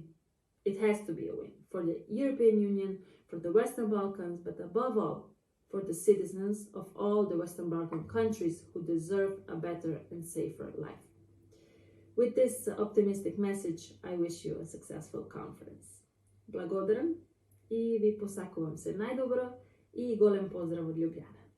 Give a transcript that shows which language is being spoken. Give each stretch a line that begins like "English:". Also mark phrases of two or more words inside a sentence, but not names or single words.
English: It has to be a win for the European Union, for the Western Balkans, but above all for the citizens of all the Western Balkan countries who deserve a better and safer life. With this optimistic message, I wish you a successful conference.
Macedonian: Благодарам и ви посакувам се најдобро и голем поздрав од Ljubljane.